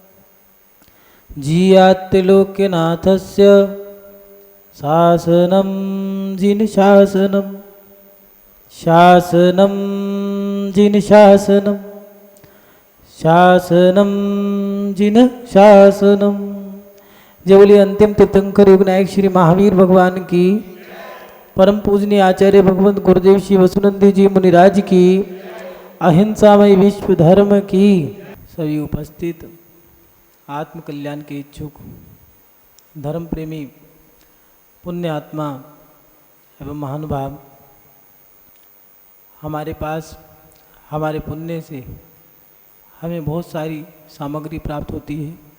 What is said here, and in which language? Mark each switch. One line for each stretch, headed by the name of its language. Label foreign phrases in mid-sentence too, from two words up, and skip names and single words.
Sanskrit: जियात्रिलोक्यनाथस्य शासनं जिन शासनं शासनं जिन शासनं शासनं जिन शासनं।
Hindi: जय बोलिए अंतिम तीर्थंकर युग नायक श्री महावीर भगवान की, परम पूजनीय आचार्य भगवंत गुरुदेव श्री वसुनंदी जी मुनिराज की, अहिंसामय विश्व धर्म की। सभी उपस्थित आत्म कल्याण के इच्छुक धर्म प्रेमी पुण्य आत्मा एवं महानुभाव, हमारे पास हमारे पुण्य से हमें बहुत सारी सामग्री प्राप्त होती है।